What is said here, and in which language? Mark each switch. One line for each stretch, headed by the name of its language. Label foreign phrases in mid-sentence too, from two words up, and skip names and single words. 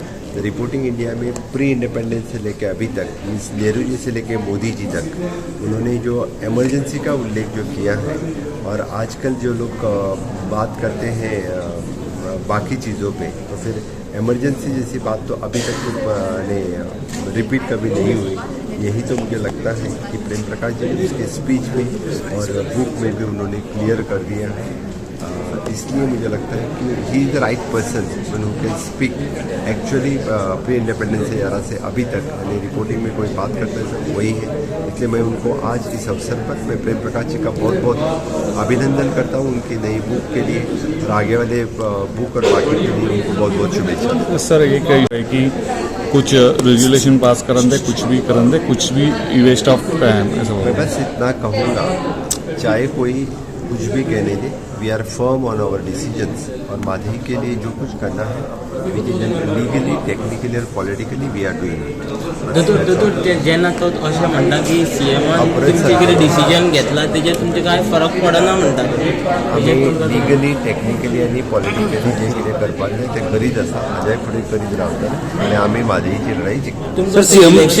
Hindi: रिपोर्टिंग इंडिया में
English: pre independence
Hindi: से लेकर अभी तक मीन्स नेहरू जी से लेकर मोदी जी तक उन्होंने जो इमरजेंसी का उल्लेख जो किया है, और आजकल जो लोग बात करते हैं बाकी चीज़ों पे, तो फिर इमरजेंसी जैसी बात तो अभी तक तो रिपीट कभी नहीं हुई। यही तो मुझे लगता है कि प्रेम प्रकाश जी ने उसके स्पीच में और बुक में भी उन्होंने क्लियर कर दिया है। इसलिए मुझे लगता है कि
English: he is the right person who can speak actually pre independence era
Hindi: से अभी तक यानी रिपोर्टिंग में कोई बात करते हैं तो वही है। इसलिए मैं उनको आज इस अवसर पर मैं प्रेम प्रकाश जी का बहुत बहुत अभिनंदन करता हूँ उनकी नई बुक के लिए, और आगे वाले बुक और बाकी के लिए उनको बहुत बहुत शुभेच्छा। सर ये कही है कि कुछ
English: resolution pass
Hindi: करन दे, कुछ भी
English: waste of time
Hindi: ऐसा। मैं बस इतना कहूँगा, चाहे कोई कुछ भी कहने दे,
English: we are firm on our decisions,
Hindi: और माधवी के लिए जो कुछ करना है
English: legally technically
Hindi: और
English: politically we are doing it.
Konkani: जेन्ना तो अशें म्हणटा की सीएमान तुमचे कितें डिसिजन घेतला तेजेर तुमचे कांय फरक पडना म्हणटा। आमी
English: legally technically
Konkani: आनी पॉलिटिकली जे कितें करपाक जाय तें करीत आसा, हाज्याय फुडें करीत रावतले, आनी आमी माधवीची लढाई जिखतले।